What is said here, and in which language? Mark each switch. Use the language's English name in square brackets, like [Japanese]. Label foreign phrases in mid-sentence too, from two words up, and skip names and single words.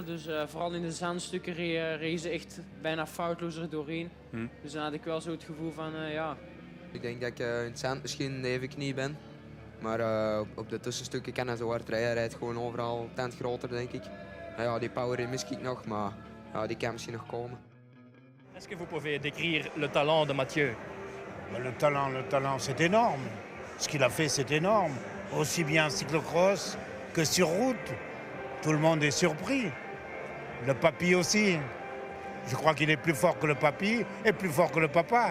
[Dutch] Dus vooral in de zandstukken reden ze echt bijna foutloos er doorheen. Dus dan had ik wel zo het gevoel van ja. Ik denk dat ik in het zand misschien even knie ben. Maar op de tussenstukken kan hij zo hard rijden. Hij rijdt gewoon overal tent groter, denk ik. Ja, die power mis ik nog, maar ja, die kan misschien nog komen. [French] Est-ce que vous pouvez décrire le talent de Mathieu? Le talent, c'est énorme. Ce qu'il a fait, c'est énorme. Aussi bien en cyclo-cross que sur route. Tout le monde est surpris. Le papy aussi. Je crois qu'il est plus fort que le papy et plus fort que le papa.